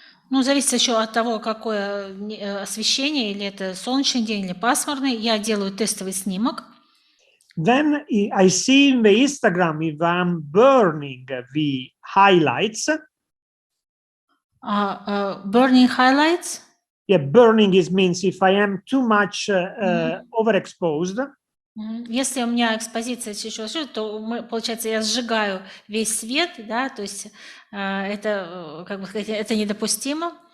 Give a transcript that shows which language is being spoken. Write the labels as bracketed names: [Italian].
[Russian] Ну, зависит еще от того, какое освещение, или это солнечный день, или пасмурный. Я делаю тестовый снимок. [English] Then I see in the Instagram if I'm burning the highlights. Burning highlights? Yeah, burning means if I am too much overexposed. [Russian] Если у меня экспозиция сейчас, то получается, я сжигаю весь свет, да, то есть это, как бы сказать, это недопустимо.